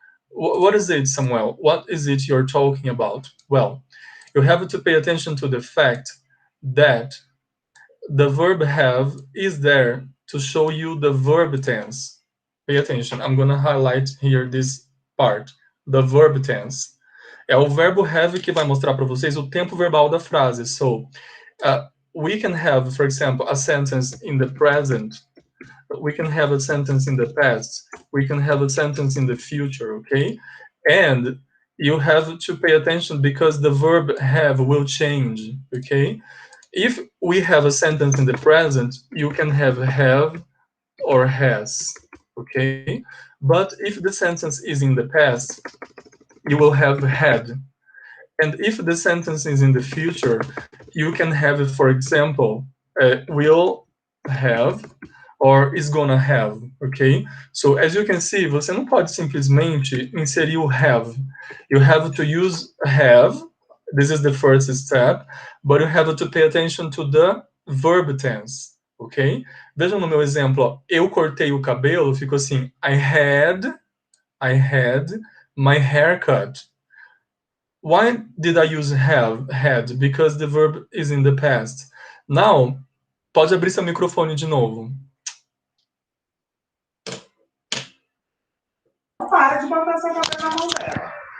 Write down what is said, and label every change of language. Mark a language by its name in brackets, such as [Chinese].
[English] What is it, Samuel? What is it you're talking about? Well, you have to pay attention to the fact that the verb have is there to show you the verb tense. Pay attention. I'm going to highlight here this part. The verb tense. [Portuguese] É o verbo have que vai mostrar para vocês o tempo verbal da frase. [English] So, we can have, for example, a sentence in the present. We can have a sentence in the past. We can have a sentence in the future, okay? And you have to pay attention because the verb have will change, okay? If we have a sentence in the present, you can have or has, okay? But if the sentence is in the past, you will have had. And if the sentence is in the future, you can have, for example, will have or is gonna have, okay? So as you can see, [Portuguese] você não pode simplesmente inserir o have. [English] You have to use have. This is the first step, but you have to pay attention to the verb tense, ok? [Portuguese] Vejam no meu exemplo, ó, eu cortei o cabelo, ficou assim, [English] I had my haircut. Why did I use have, had? Because the verb is in the past. [Portuguese] Now, pode abrir seu microfone de novo. Para de botar essa coisa na mão dela.